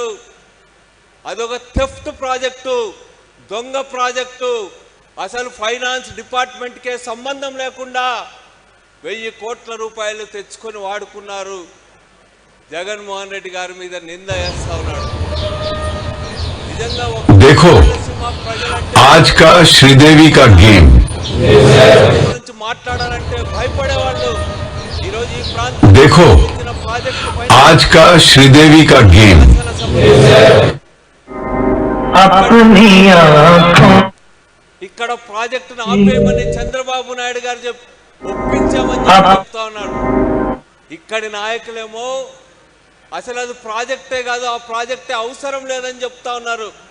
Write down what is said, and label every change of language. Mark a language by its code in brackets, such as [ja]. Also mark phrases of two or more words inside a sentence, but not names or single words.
[te] అదొక [en] theft project, [te] దొంగ ప్రాజెక్టు, అసలు [en] finance departmentke [te] సంబంధం లేకుండా 1000 కోట్ల రూపాయలు తెచ్చుకొని వాడుకున్నారు. జగన్మోహన్ రెడ్డి గారి మీద నింద వేస్తా ఉన్నాడు. నిజంగా [hi] देखो आज का श्रीदेवी का गेम [te] గురించి మాట్లాడాలంటే భయపడేవాళ్ళు. ఈరోజు ఈ ప్రాంతం [hi] देखो आज का श्रीदेवी का गेम [te] ఇక్కడ ప్రాజెక్టును ఆపేయమని చంద్రబాబు నాయుడు గారు ఒప్పించామని చెప్తా ఉన్నాడు. ఇక్కడి నాయకులేమో అసలు అది ప్రాజెక్టే కాదు, ఆ ప్రాజెక్టే అవసరం లేదని చెప్తా ఉన్నారు.